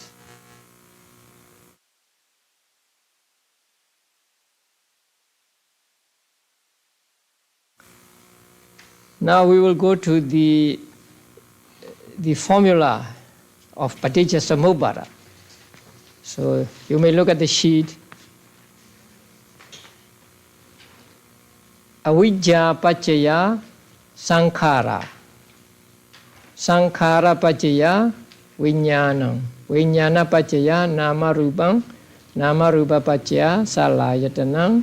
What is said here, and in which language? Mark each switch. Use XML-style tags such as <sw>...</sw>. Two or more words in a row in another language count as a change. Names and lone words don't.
<en>Now we will go to the formula of Paticca-samuppada. So you may look at the sheet.</en> <pi>Avijja paccaya sankhara. Sankhara paccaya viññānam. Viññāna paccaya nama rupam. Nama rupa paccaya salayatanam.</pi>